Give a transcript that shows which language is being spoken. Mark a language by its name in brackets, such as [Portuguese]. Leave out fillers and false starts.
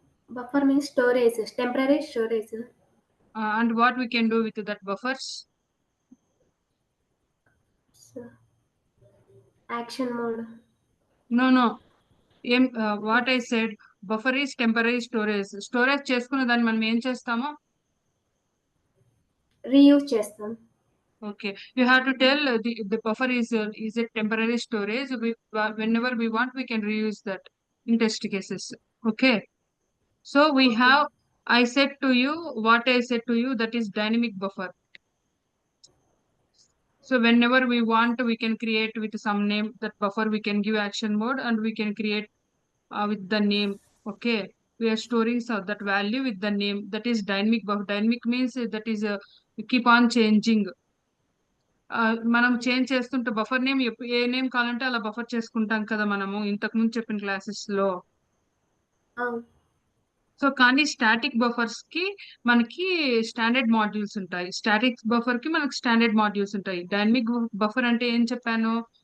[English] Buffer means storage, temporary storage. and what we can do with that buffers? So, action mode. No. What I said, buffer is temporary storage. [Telugu] Storage చేసుకున్న దాన్ని మనం ఏం చేస్తామో Reuse చేస్తాం. [English] okay. You have to tell the buffer is a temporary storage. Whenever we want, we can reuse that in test cases. Okay. So we Okay. have. I said to you what I said to you, that is dynamic buffer. So whenever we want, we can create with some name that buffer. We can give action mode and we can create with the name. Okay, we are storing so that value with the name. That is dynamic buffer. Dynamic means that is keep on changing. [Telugu] మనం change చేస్తుంటే buffer name ఏ name కావాలంటే అలా buffer చేసుకుంటాం కదా మనము ఇంతకు ముందు చెప్పిన క్లాసెస్ లో. సో కానీ స్టాటిక్ బఫర్స్ కి మనకి స్టాండర్డ్ మాడ్యూల్స్ ఉంటాయి. స్టాటిక్ బఫర్ కి మనకి స్టాండర్డ్ మాడ్యూల్స్ ఉంటాయి. డైనమిక్ బఫర్ అంటే ఏం చెప్పాను?